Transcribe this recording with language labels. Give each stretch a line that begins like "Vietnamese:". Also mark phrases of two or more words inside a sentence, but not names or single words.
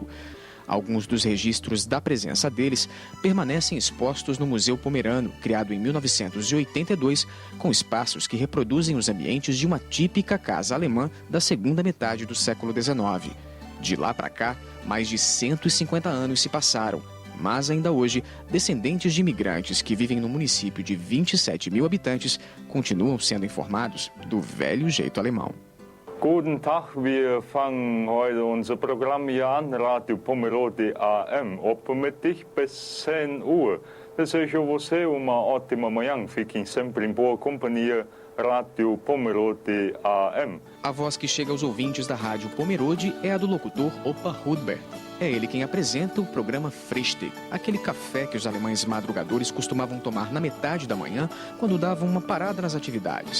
Portuguese: Alguns dos registros da presença deles permanecem expostos no Museu Pomerano, criado em 1982, com espaços que reproduzem os ambientes de uma típica casa alemã da segunda metade do século XIX. De lá para cá, mais de 150 anos se passaram, mas ainda hoje, descendentes de imigrantes que vivem no município de 27 mil habitantes continuam sendo informados do velho jeito alemão.
German: Guten Tag, wir fangen heute unser Programm hier an, Radio Pomerode AM, optimistisch bis 10 Uhr.
Portuguese: Desejo você uma ótima manhã, fiquem sempre em boa companhia, Rádio Pomerode AM. A voz que chega aos ouvintes da Rádio Pomerode é a do locutor Opa Rudberg. É ele quem apresenta o programa Frühstück, aquele café que os alemães madrugadores costumavam tomar na metade da manhã, quando davam uma parada nas atividades.